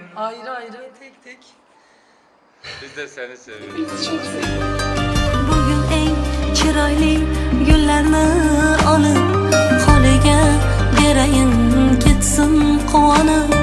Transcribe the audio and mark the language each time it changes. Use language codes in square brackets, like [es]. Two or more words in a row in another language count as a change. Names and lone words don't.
[tr] Ayrı ayrı, tek tek. Biz de seni seviyoruz. [uz] Bugün eng chiroyli gullarni olib, qo'liga berayin ketsin quvonib.